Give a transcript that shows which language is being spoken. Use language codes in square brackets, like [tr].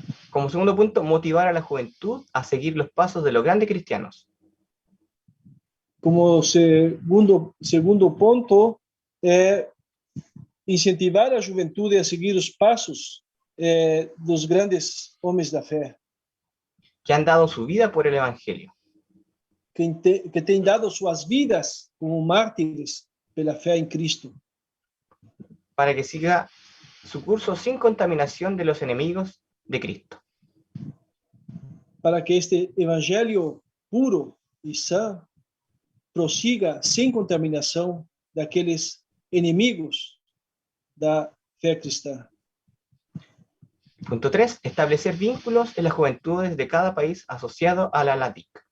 [es] Como segundo punto, motivar a la juventud a seguir los pasos de los grandes cristianos. [pt] Como segundo ponto, é incentivar a juventude a seguir os passos dos grandes homens da fé, [es] Que han dado su vida por el evangelio. [pt] que têm dado suas vidas como mártires pela fé em Cristo, [es] Para que siga su curso sin contaminación de los enemigos de Cristo. [pt] para que este evangelho puro e sã prossiga sem contaminação daqueles inimigos da fé cristã. [es] Punto 3. Establecer vínculos en las juventudes de cada país asociado a la ALATIC.